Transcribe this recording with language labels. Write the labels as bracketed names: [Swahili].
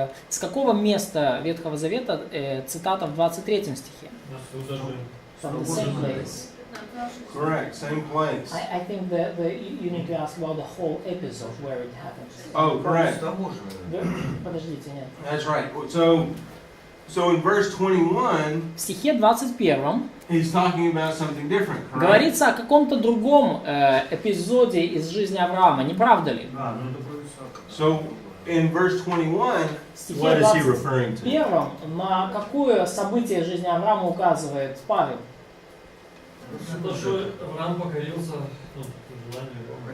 [Russian] С какого места Ветхого Завета цитата в 23 стихе? [English] From the same place. Correct, same place. I think that you need to ask about the whole episode where it happens. Oh, correct. [Russian] Подождите, нет. [English] That's right. So in verse 21, [Russian] В стихе 21 [English] he's talking about something different, correct? [Russian] говорится о каком-то другом эпизоде из жизни Авраама, не правда ли? [English] So in verse 21, [Russian] В стихе [English] what is he referring to? [Russian] 21 на какое событие жизни Авраама указывает Павел? То, что Авраам покорился желанию.